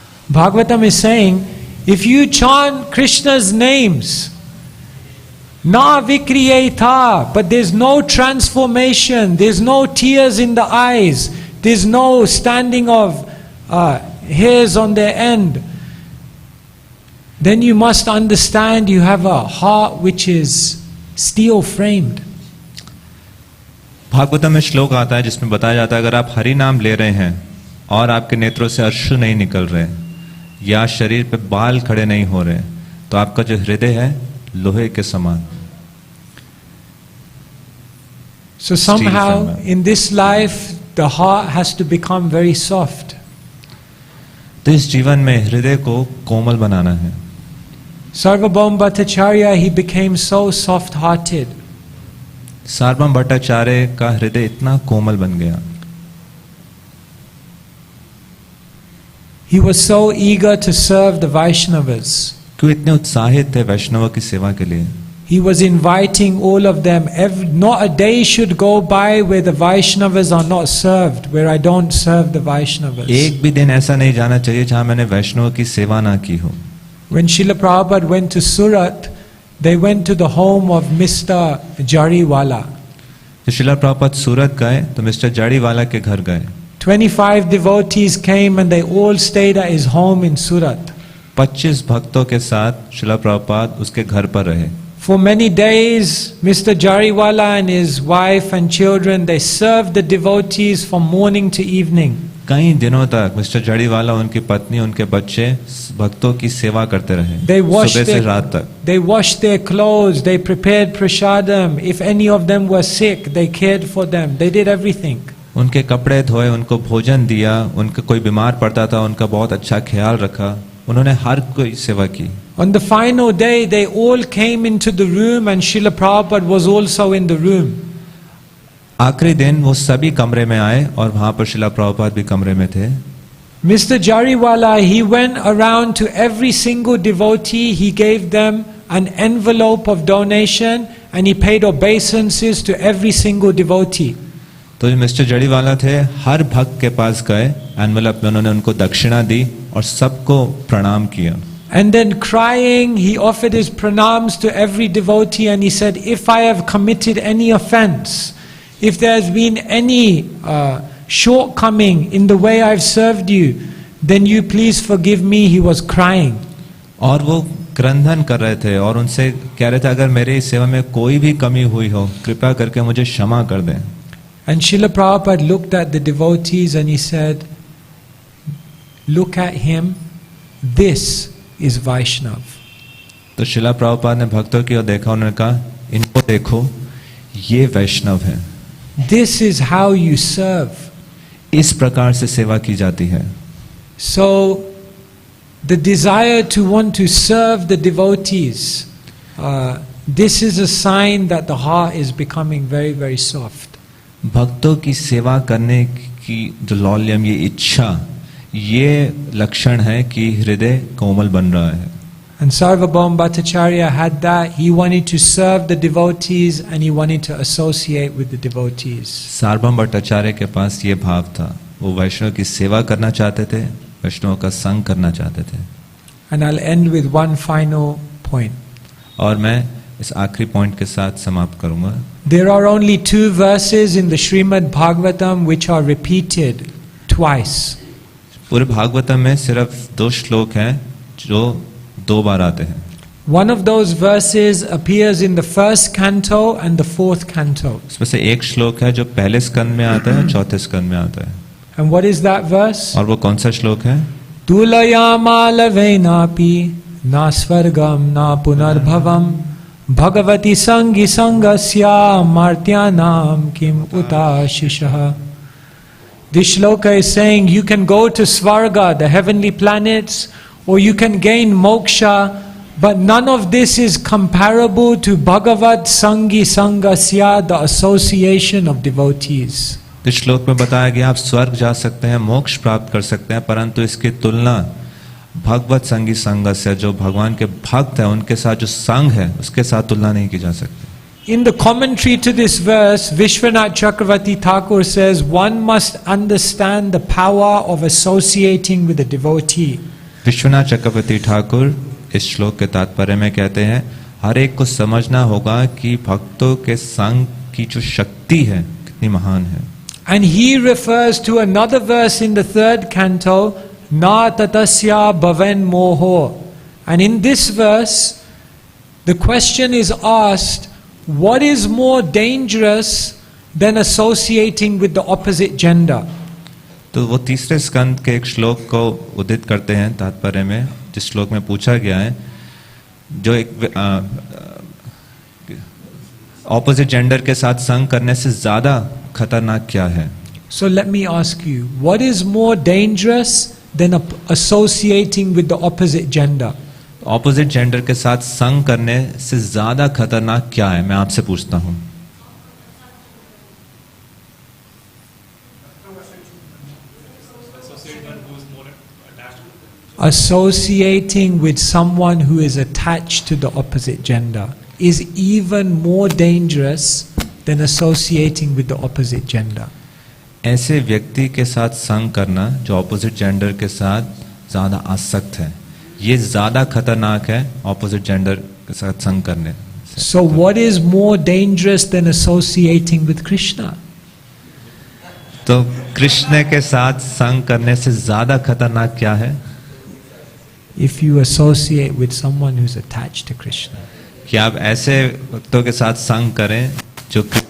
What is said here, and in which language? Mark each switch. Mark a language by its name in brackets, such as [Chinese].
[English] Bhagavatam is saying, if you chant Krishna's names, [Sanskrit] na vikriyetha, [English] but there's no transformation, there's no tears in the eyes, there's no standing of hairs on their end, then you must understand you have a heart which is steel framed. [Hindi] Bhagavatam में श्लोक आता है जिसमें बताया जाता है अगर आप हरि नाम ले रहे हैं और आपके नेत्रों से अश्रु नहीं निकल रहे या शरीर पे बाल खड़े नहीं हो रहे तो आपका जो हृदय है लोहे के समान। [English] So somehow in this life the heart has to become very soft. [Hindi] तो इस जीवन में हृदय को कोमल बनाना है। [English] Sarvabhauma Bhattacharya, he became so soft-hearted. [Hindi] सार्वभौम भट्टाचार्य का हृदय इतना कोमल बन गया। [English] He was so eager to serve the Vaishnavas. [Hindi] क्यों इतने उत्साहित थे वैष्णवों की सेवा के लिए? [English] He was inviting all of them. Not a day should go by where the Vaishnavas are not served, where I don't serve the Vaishnavas. [Hindi] एक भी दिन ऐसा नहीं जाना चाहिए जहां मैंने वैष्णवों की सेवा ना की हो। [English] When Srila Prabhupada went to Surat, they went to the home of Mr. Jariwala. [Hindi] जब श्रीला प्रभुपाद सूरत गए तो मिस्टर जाड़ीवाला के घर गए। [English] 25 devotees came and they all stayed at his home in Surat. [Hindi] 25 भक्तों के साथ श्रीला प्रभुपाद उसके घर पर रहे। [English] For many days, Mr. Jariwala and his wife and children, they served the devotees from morning to evening. [Hindi] कई दिनों तक मिस्टर जड़ीवाला, उनकी पत्नी, उनके बच्चे भक्तों की सेवा करते रहे, सुबह से रात तक. [English] They washed their clothes, they prepared prasadam. If any of them were sick, they cared for them. They did everything. [Hindi] उनके कपड़े धोए, उनको भोजन दिया, उनका कोई बीमार पड़ता था उनका बहुत अच्छा ख्याल रखा, उन्होंने हर कोई सेवा की. [English] On the final day, they all came into the room and Srila Prabhupada was also in the room. [Hindi] आखिरी दिन वो सभी कमरे में आए और वहां पर शिला प्रभुपाद भी कमरे में थे. [English] Mr. Jariwala, he went around to every single devotee, he gave them an envelope of donation and he paid obeisances to every single devotee. [Hindi] तो जो मिस्टर जड़ीवाला थे, हर भक्त के पास गए, एनवेलप में उन्होंने उनको दक्षिणा दी और सबको प्रणाम किया. [English] And then crying, he offered his pranams to every devotee and he said, if I have committed any offense, if there has been any shortcoming in the way I've served you, then you please forgive me. He was crying. [Hindi] और वो क्रंदन कर रहे थे और उनसे कह रहे थे, अगर मेरी सेवा में कोई भी कमी हुई हो, कृपया करके मुझे क्षमा कर दें. [English] And Srila Prabhupada looked at the devotees and he said, look at him, this is Vaishnav. [Hindi] तो शिला प्रभुपाद ने भक्तों की ओर देखा, उन्होंने कहा, इनको देखो, ये वैष्णव है. [English] This is how you serve. [Hindi] इस प्रकार से सेवा की जाती है. [English] So, the desire to want to serve the devotees, this is a sign that the heart is becoming very, very soft. [Hindi] भक्तों की सेवा करने की जो लौल्यम, ये इच्छा, ये लक्षण है कि हृदय कोमल बन रहा है. [English] And Sarvabhauma Bhattacharya had that. He wanted to serve the devotees and he wanted to associate with the devotees. [Hindi] सार्वभौम भट्टाचार्य के पास ये भाव था, वो वैष्णव की सेवा करना चाहते थे, वैष्णव का संग करना चाहते थे. [English] And I'll end with one final point. [Hindi] और मैं इस आखिरी पॉइंट के साथ समाप्त करूंगा. [English] There are only 2 verses in the Srimad Bhagavatam which are repeated twice. [Hindi] पूरे भागवतम में सिर्फ 2 श्लोक हैं जो 2 बार आते हैं. [English] One of those verses appears in the 1st canto and the 4th canto. [Hindi] इसमें से एक श्लोक है जो पहले स्कंद में आता है, चौथे स्कंद में आता है. [English] And what is that verse? [Hindi] और वो कौन सा श्लोक है? [Sanskrit] Tulayamalavena na svargam na punarbhavam bhagavati sangi sangasya martyanam kim utashishaha. [English] This shloka is saying you can go to Svarga, the heavenly planets, or you can gain moksha, but none of this is comparable to Bhagavat Sangi Sangasya, the association of devotees. [Hindi] इस श्लोक में बताया गया आप स्वर्ग जा सकते हैं, मोक्ष प्राप्त कर सकते हैं, परंतु इसकी तुलना भगवत संगी संग से, जो भगवान के भक्त हैं उनके साथ जो संग है, उसके साथ तुलना नहीं की जा सकती. [English] In the commentary to this verse, Vishwanath Chakravarti Thakur says one must understand the power of associating with a devotee. [Hindi] Vishwanath चक्रवर्ती ठाकुर इस श्लोक के तात्पर्य में कहते हैं, हर एक को समझना होगा कि भक्तों के संग की जो शक्ति है कितनी महान है. [English] And he refers to another verse in the 3rd canto, [Sanskrit] Na tatasya bhavan moho. [English] And in this verse, the question is asked, what is more dangerous than associating with the opposite gender? [Hindi] तो वो तीसरे स्कंद के एक श्लोक को उद्धृत करते हैं तात्पर्य में, जिस श्लोक में पूछा गया है, जो एक ऑपोजिट जेंडर के साथ संग करने से ज्यादा खतरनाक क्या है. [English] So let me ask you, what is more dangerous than associating with the opposite gender? [Hindi] Opposite gender के साथ संग करने से ज्यादा खतरनाक क्या है, मैं आपसे पूछता हूं. [English] Associating with someone who is attached to the opposite gender is even more dangerous than associating with the opposite gender. [Hindi] ऐसे व्यक्ति के साथ संग करना जो ऑपोजिट जेंडर के साथ ज्यादा आसक्त है, ये ज्यादा खतरनाक है ऑपोजिट जेंडर के साथ संग करने से. [English] So what is more dangerous than associating with Krishna? [Hindi] तो कृष्ण के साथ संग करने से ज्यादा खतरनाक क्या है? [English] If you associate with someone who's attached to Krishna. [Hindi] कि आप ऐसे भक्तों के साथ संग करें जो